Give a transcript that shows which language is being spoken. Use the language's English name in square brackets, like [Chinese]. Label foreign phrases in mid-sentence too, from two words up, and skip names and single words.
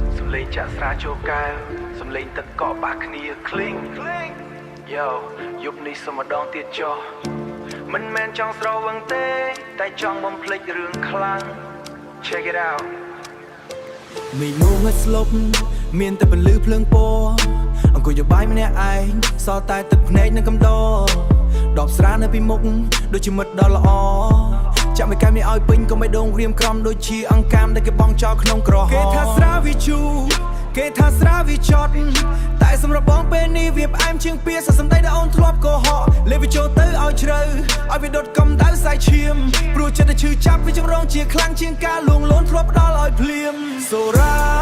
[Khmer] សំឡេងចាក់ស្រាចូលកែវ សំឡេងទឹកកកបាសគ្នា ឃ្លីង ឃ្លីង Yo យប់នេះសូមម្ដងទៀតចុះ មិនមែនចង់ស្រវឹងទេ តែចង់បំភ្លេចរឿងខ្លាំង [English] Check it out [Khmer] មេឃងងឹតស្លុប មានតែពន្លឺភ្លើងពណ៌ អង្គុយយបាយម្នាក់ឯង សល់តែទឹកភ្នែកនិងកំដរ ដបស្រានៅពីមុខ ដូចជាមិត្តដ៏ល្អ ចាំឲ្យកែវនេះឲ្យពេញ កុំឲ្យដងក្រៀមក្រំ ដូចជាអង្កាមដែលគេបង់ចោលក្នុងក្រហម គេថាស្រាវាជូរ គេថាស្រាវាចត់ តែសម្រាប់បងពេលនេះវាផ្អែមជាងពៀ សរសំដីដែលអូនធ្លាប់កុហក លេបវាចូលទៅឲ្យជ្រៅ ឲ្យវាដុតកំដៅសាយឈាម ព្រោះចិត្តដែលឈឺចាប់ វាចម្រងជាខ្លាំងជាងការលួងលោមធ្លាប់ផ្ដល់ឲ្យភ្លាម សូរ៉ា